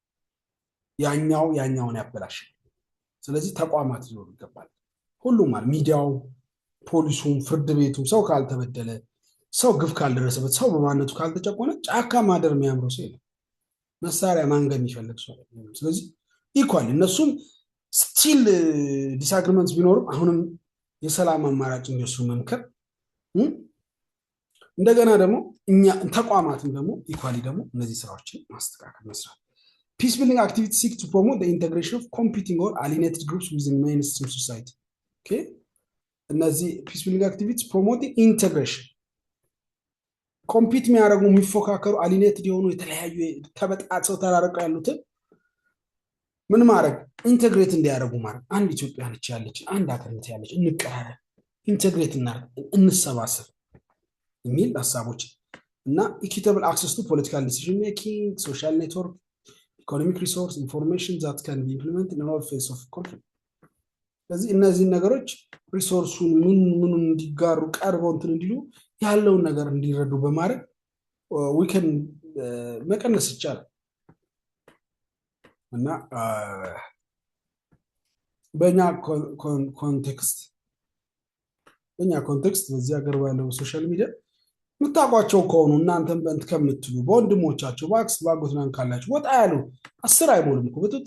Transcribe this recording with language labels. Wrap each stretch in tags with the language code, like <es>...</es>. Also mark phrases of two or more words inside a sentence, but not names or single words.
<am>ያኛውን ያበላሽ ስለዚህ ተቋማት ይኖር ይገባል ሁሉም ማለት ሚዲያው ፖሊሱም ፍርድ ቤቱም ሰው ካልተበደለ ሰው ግፍ ካልደረሰበት ሰው በማንነቱ ካልተጨቆነ ጫካ ማደር የሚያምረው ሰው የለም መሳሪያ ማንገም ይፈልግ ሰው ስለዚህ ኢኳል እነሱም</am> <en>still disagreements</en> <am>ቢኖርም አሁንም የሰላም አማራጭ እንዲወስዱ መምከር እንደገና ደግሞ እኛ ተቋማትም ደግሞ ኢኳሊ ደግሞ እነዚህ ስራዎችን ማስተካከል መስራት</am> <en>peace building activities seek to promote the integration of competing or alienated groups within mainstream society okay</en> <am>እነዚህ</am> <en>peace building activities promoting integration</en> <am>ኮምፒት የሚያደርጉ የሚፎካከሩ አሊኔትድ የሆኑ የተለያዩ ተበጣጣው ተራርቀው ያሉትን ምን ማድረግ ኢንተግሬት እንዲያደርጉ ማለት አንድ ኢትዮጵያ ነች ያለች አንድ ሀገር ነች ያለች እንቀራረብ ኢንተግሬት እንሰባሰብ የሚል ሐሳቦች እና</am> <en>equitable access to political decision making social network economic resource information that can be implemented in all phases of conflict</en> <am>ስለዚህ እነዚህ ነገሮች ሪሶርሱን ምን እንዲጋሩ ቀርበው እንትን እንዲሉ ያለውን ነገር እንዲረዱ በማድረግ</am> <en>we can</en> <am>መቀነስ ይቻላል እና በእኛ ኮንቴክስት በዚህ ሀገር ባለው ሶሻል ሚዲያ ምታቋቸው ከሆኑ እናንተም በእንት ከምትሉ በወንድሞቻቸው ባክስ ባጎትናን ካላችሁ ወጣ ያሉ 10 አይሞሉም እኮ በጥጥ</am>